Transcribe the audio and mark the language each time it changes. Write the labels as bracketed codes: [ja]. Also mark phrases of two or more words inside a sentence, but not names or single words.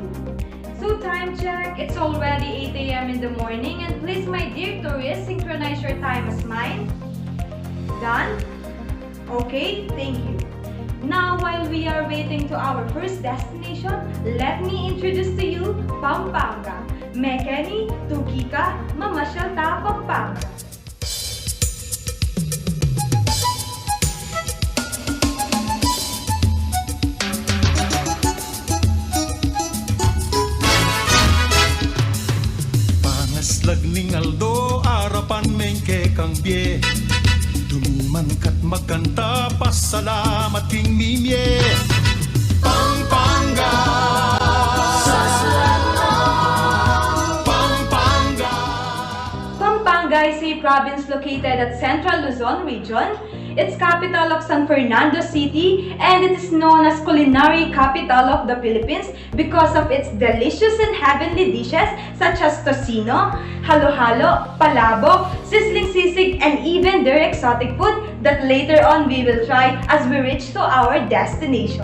[en] So time check, it's already 8 AM in the morning, and please my dear tourists, synchronize your time as mine. Done? Okay, thank you. Now, while we are waiting to our first destination, let me introduce to you Pampanga. [pam] Mekeni, Tukika, Mamasyal ta Pampanga. Pangaslag ning Aldo, arapan mengke kang bie. Dumiman kat magkanta, pasalamat king mimye. Pampanga, Pampanga. [en] Pampanga is a province located at Central Luzon region. It's capital of San Fernando City, and it is known as culinary capital of the Philippines because of its delicious and heavenly dishes such as tocino, halo-halo, palabok, sizzling sisig, and even their exotic food that later on we will try as we reach to our destination.